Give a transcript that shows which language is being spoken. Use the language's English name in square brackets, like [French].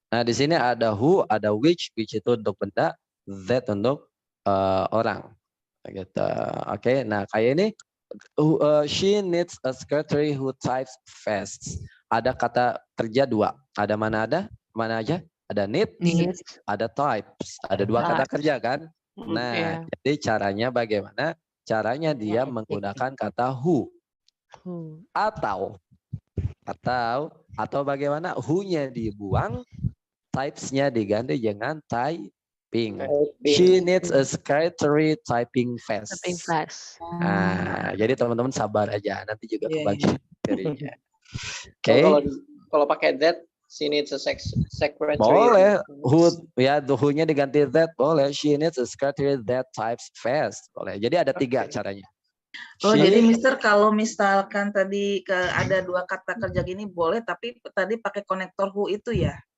[Indonesian] Nah, di sini ada who, ada which itu untuk benda, that untuk orang. Gitu. Oke. Nah, kayak ini [English] she needs a secretary who types fast. [Indonesian] Ada kata kerja 2. Ada mana ada? Mana aja? Ada need, ada types. Ada 2 kata kerja kan? Nah, jadi caranya bagaimana? Caranya dia menggunakan kata who. Atau bagaimana? Who-nya dibuang, types-nya diganti dengan typing. [English] She needs a secretary typing fast. [Indonesian] Nah, jadi teman-teman sabar aja, nanti juga kebagian jadinya. Oke. Kalau pakai [English] that, she needs a secretary. [Indonesian] Boleh. Who-nya diganti that, boleh. [English] She needs a secretary that types fast. [Indonesian] Boleh. Jadi ada 3 caranya. Jadi Mister kalau misalkan tadi ada 2 kata kerja gini boleh, tapi tadi pakai konektor who itu ya?